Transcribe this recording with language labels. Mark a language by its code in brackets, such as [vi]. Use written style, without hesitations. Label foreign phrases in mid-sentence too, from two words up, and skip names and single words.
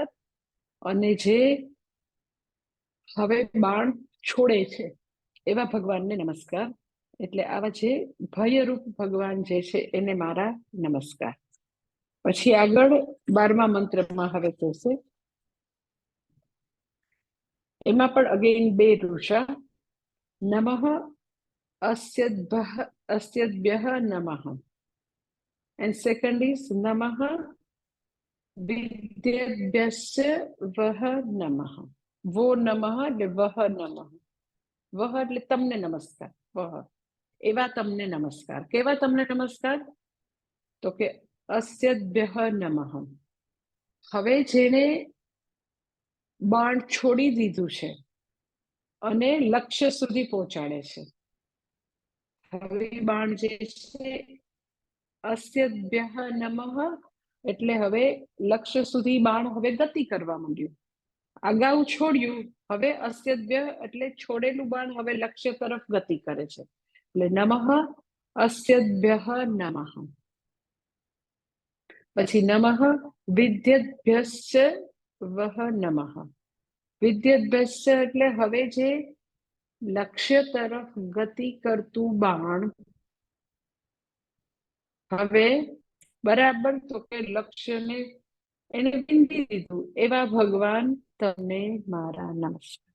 [gu] અને જે હવે બાણ છોડે છે એવા ભગવાનને નમસ્કાર. એટલે આવા જે ભયરૂપ ભગવાન જે છે એને મારા નમસ્કાર. પછી આગળ 12મા મંત્રમાં હવે કહેશે, એમાં પણ અગેન 2 ઋષા. [sa] નમઃ अस्यद्भ्यः नमः, [en] and second is [sa] नमः विद्येभ्यश्च वह नमः. वो नमः એટલે वह नमः. [gu] વહ એટલે તમને નમસ્કાર, વહ એવા તમને નમસ્કાર. કેવા તમને નમસ્કાર? તો કે [sa] अस्यद्भ्यः नमः. [gu] હવે જેને બાણ છોડી દીધું છે અને લક્ષ્ય સુધી પહોંચાડે છે, હવે બાણ જે છે [sa] अस्यद्भ्यः नमः [gu] એટલે હવે લક્ષ્ય સુધી બાણ હવે ગતિ કરવા માંડ્યું. અગાઉ છોડ્યું, હવે अस्यद्भ्य એટલે છોડેલું બાણ હવે લક્ષ્ય તરફ ગતિ કરે છે. [sa] એટલે नमः अस्यद्भ्यः नमः. પછી नमः विद्येभ्यश्च वह नमः. [gu] વિદ્યેભ્યશ્ચ એટલે હવે જે લક્ષ્ય તરફ ગતિ કરતું બાણ હવે બરાબર તો કે લક્ષ્યને એને વિંધી દીધું, એવા ભગવાન તમને મારા નમસ્કાર.